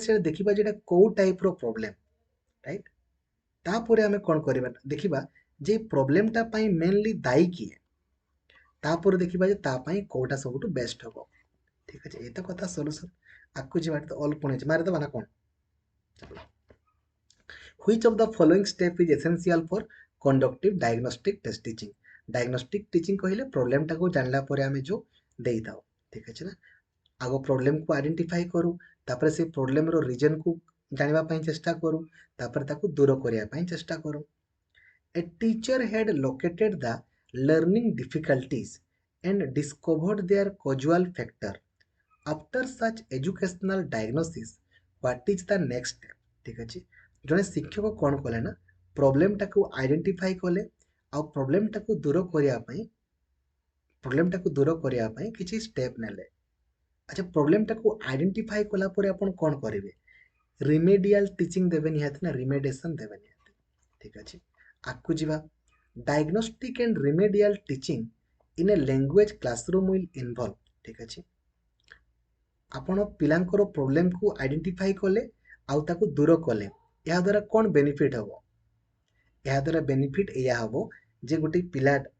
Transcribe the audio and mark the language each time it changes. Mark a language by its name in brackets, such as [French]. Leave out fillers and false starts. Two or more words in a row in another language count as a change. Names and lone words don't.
[Odia] ସେଟା ଦେଖିବା ଯେ ଏଇଟା କୋଉ ଟାଇପ୍ର ପ୍ରୋବ୍ଲେମ ରାଇଟ୍ ତାପରେ ଆମେ କ'ଣ କରିବା ଦେଖିବା ଯେ ପ୍ରୋବ୍ଲେମଟା ପାଇଁ ମେନଲି ଦାୟୀ କିଏ ତାପରେ ଦେଖିବା ଯେ ତା ପାଇଁ କୋଉଟା ସବୁଠୁ ବେଷ୍ଟ ହବ ଠିକ୍ ଅଛି ଏଇତ କଥା ସଲ୍ୟୁସନ୍ ଆଗକୁ ଯିବା ତ ଅଲ୍ ପୁଣି ଅଛି ମାରିଦେବା ନା କ'ଣ [English] which of the following step is essential for conductive diagnostic test teaching diagnostic teaching [Odia] କହିଲେ ପ୍ରୋବ୍ଲେମଟାକୁ ଜାଣିଲା ପରେ ଆମେ ଯେଉଁ ଦେଇଥାଉ ଠିକ୍ ଅଛି ନା ଆଗ ପ୍ରୋବ୍ଲେମକୁ ଆଇଡେଣ୍ଟିଫାଇ କରୁ ତାପରେ ସେ ପ୍ରୋବ୍ଲେମର ରିଜନକୁ ଜାଣିବା ପାଇଁ ଚେଷ୍ଟା କରୁ ତାପରେ ତାକୁ ଦୂର କରିବା ପାଇଁ ଚେଷ୍ଟା କରୁ [English] a teacher had located the learning difficulties and discovered their causal factor after such educational diagnosis what is the next step [Odia] ଠିକ୍ ଅଛି ଜଣେ ଶିକ୍ଷକ କ'ଣ କଲେ ନା ପ୍ରୋବ୍ଲେମଟାକୁ ଆଇଡେଣ୍ଟିଫାଇ କଲେ ଆଉ ପ୍ରୋବ୍ଲେମଟାକୁ ଦୂର କରିବା ପାଇଁ କିଛି ଷ୍ଟେପ୍ ନେଲେ ଆଚ୍ଛା ପ୍ରୋବ୍ଲେମଟାକୁ ଆଇଡେଣ୍ଟିଫାଇ କଲା ପରେ ଆପଣ କ'ଣ କରିବେ [English] remedial teaching [Odia] ଦେବେ ନିହାତି ନା ରିମେଡିଏସନ୍ ଦେବେ ନିହାତି ଠିକ୍ ଅଛି ଆଗକୁ ଯିବା [English] diagnostic and remedial teaching in a language classroom will involve [Odia] ଠିକ୍ ଅଛି ଆପଣ ପିଲାଙ୍କର ପ୍ରୋବ୍ଲେମକୁ ଆଇଡେଣ୍ଟିଫାଇ କଲେ ଆଉ ତାକୁ ଦୂର କଲେ ଏହାଦ୍ୱାରା କ'ଣ ବେନିଫିଟ୍ ହେବ ଏହାଦ୍ୱାରା ବେନିଫିଟ୍ ଏଇଆ ହେବ ଯେ ଗୋଟେ ପିଲା